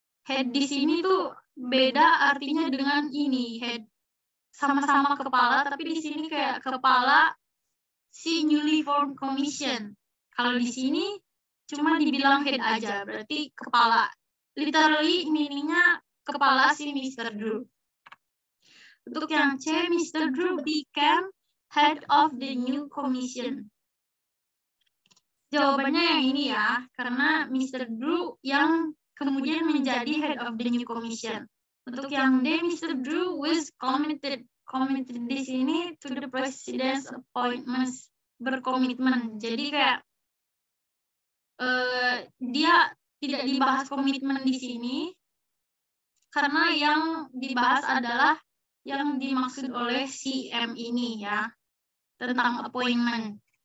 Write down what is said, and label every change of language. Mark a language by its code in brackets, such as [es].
[id] Head di sini tuh beda artinya dengan ini, head sama-sama kepala, tapi di sini kayak kepala si [en] newly formed commission. [id] Kalau di sini cuma dibilang head aja, berarti kepala. Literally meaning-nya kepala si Mr. Drew. Untuk yang C, Mr. [en] Drew became head of the new commission. [id] Jawabannya yang ini ya, karena Mr. Drew yang kemudian menjadi [en] head of the new commission. [id] Untuk yang D, Mr. [en] Drew was committed [id] di sini [en] to the president's appointments, berkomitmen. [id] Jadi kayak dia tidak dibahas komitmen di sini, karena yang dibahas adalah yang dimaksud oleh CM ini ya, tentang appointment.